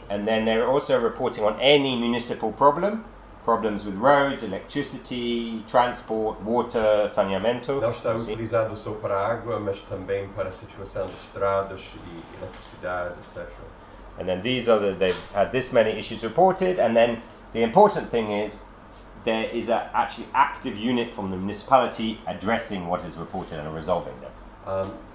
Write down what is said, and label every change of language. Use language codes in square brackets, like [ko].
[en] And then they're also reporting on any municipal problem, problems with roads, electricity, transport, water, saneamento. [pt] Não está utilizado só para água, mas também para a situação de estradas e eletricidade, etc. [en] And then these are they've had this many issues reported, and then the important thing is there is an actually active unit from the municipality addressing what is reported and resolving them.